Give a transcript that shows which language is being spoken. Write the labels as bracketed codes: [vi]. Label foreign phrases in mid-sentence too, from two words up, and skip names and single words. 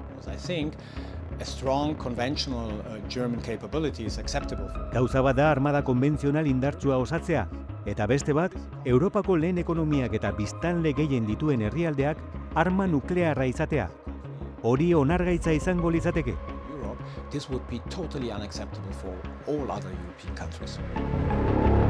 [eu] Gauza bat da armada konbentzional indartsua osatzea, eta beste bat, Europako lehen ekonomiak eta biztanle gehien dituen herrialdeak arma nuklearra izatea. Hori onargaitza izango litzateke. [en] This would be totally unacceptable for all other European countries.